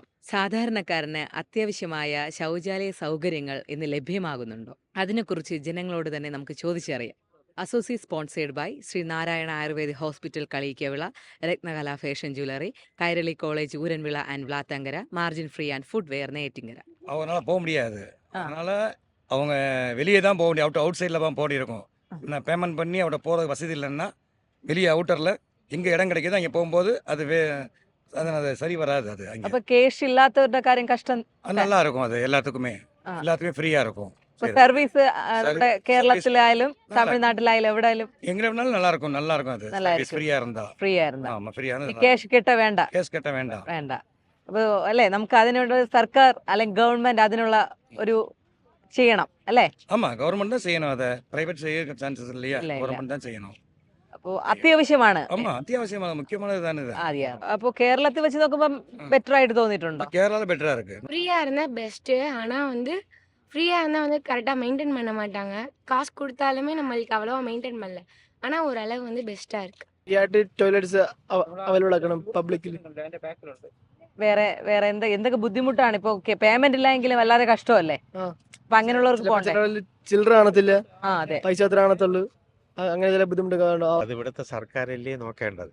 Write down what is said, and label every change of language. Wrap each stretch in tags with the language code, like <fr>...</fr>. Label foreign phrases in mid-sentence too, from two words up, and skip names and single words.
<ml>സാധാരണക്കാരന് അത്യാവശ്യമായ ശൗചാലയ സൗകര്യങ്ങൾ ഇന്ന് ലഭ്യമാകുന്നുണ്ടോ? അതിനെക്കുറിച്ച് ജനങ്ങളോട് തന്നെ നമുക്ക് ചോദിച്ചറിയാം.</ml> <en>associate sponsored by</en> <ml>ശ്രീ നാരായണ ആയുർവേദ ഹോസ്പിറ്റൽ കളിയിക്കവിള, രത്നകല ഫാഷൻ ജ്വല്ലറി, കൈരളി കോളേജ് ഊരൻവിള ആൻഡ് വ്ലാത്തങ്കര, മാർജിൻ ഫ്രീ ஆண்ட் ஃபுட்வேர் நேட்டிங்கர.</ml> <ta>அவங்களால போக முடியாது. ஆ. அதனால அவங்க வெளியே தான் போக முடியும். அவுட் சைடில் தான் போடி இருக்கும். நான் பேமெண்ட் பண்ணி அவட போகிறது வசதி இல்லைன்னா வெளியே அவுட்டரில் எங்கே இடம் கிடைக்குதோ அங்கே போகும்போது அது சரி வராது. அது அங்கே</ta> <ml>അപ്പൊ കേഷ് ഇല്ലാത്തവരുടെ കാര്യം കഷ്ടം.</ml> <ta>அது நல்லா இருக்கும். அது எல்லாத்துக்குமே ആ. எல்லாத்துக்குமே ஃப்ரீயாக இருக்கும்.</ta> <ml>ഇപ്പൊ സർവീസ് ഇവിടെ കേരളത്തിലായാലും തമിഴ്നാട്ടിലായാലും എവിടെയായാലും</ml> <ta>எங்கே வேணாலும் நல்லா இருக்கும். நல்லா இருக்கும். அது நல்லா சர்வீஸ் இருக்கும். ஃப்ரீயாக இருந்தால்.</ta> <ml>ഫ്രീ ആയിരുന്നു.</ml> <ta>ஆமாம், ஃப்ரீயாக ഈ இருந்தால்</ta> <ml>കേഷ് കിട്ട വേണ്ട</ml> <ta>கேஸ் கட்ட வேண்டாம்.</ta> <ml>വേണ്ട. അപ്പൊ അല്ലെ നമുക്ക് അതിനുള്ള സർക്കാർ അല്ലെങ്കിൽ ഗവൺമെന്റ് അതിനുള്ള ഒരു ചെയ്യണം അല്ലേ?</ml> <ta>ஆமாம், கவர்மெண்ட் தான் செய்யணும். அதை ப்ரைவேட் செய்ய சான்சஸ் இல்லையா? இல்ல, இல்ல. கவர்மெண்ட் தான் செய்யணும்.</ta> <ml>അപ്പോ അത്യാവശ്യമാണ്.</ml> <ta>ஆமாம், அத்தியாவசியமான முக்கியமானது தானே இது.</ta> <ml>ആദ്യം അപ്പൊ കേരളത്തിൽ വെച്ച് നോക്കുമ്പോൾ ബെറ്റർ ആയിട്ട് തോന്നിയിട്ടുണ്ടോ?</ml> <ta>கேரளாவில் பெட்டராக இருக்குது. ஃப்ரீயாக இருந்தால் பெஸ்ட்டு. ஆனால் ஃப்ரீயாக இருந்தால் கரெக்டாக மெயின்டைன் பண்ண மாட்டாங்க. காசு கொடுத்தாலுமே நம்மளுக்கு அவ்வளோவா மெயின்டைன் பண்ணல. ஆனால் ஓரளவு பெஸ்ட்டாக இருக்குது.</ta> <ml>ഫ്രീയായിട്ട്</ml> <en>toilets available</en> <ml>ആക്കണം പബ്ലിക്കിൽ. വേറെ എന്തൊക്കെ ബുദ്ധിമുട്ടാണ് ഇപ്പൊ? പേയ്മെന്റ് ഇല്ലെങ്കിലും വല്ലാതെ കഷ്ടമല്ലേ? ആ. അപ്പൊ അങ്ങനെയുള്ളവർക്ക് പോകണ്ടേ? ചില്ലറ കാണത്തില്ല, ആ അതെ. പൈസ അത്ര കാണത്തുള്ളൂ. അങ്ങനെ ചില ബുദ്ധിമുട്ടൊക്കെ ഉണ്ടാവും. അത് ഇവിടുത്തെ സർക്കാരല്ലേ നോക്കേണ്ടത്.</ml>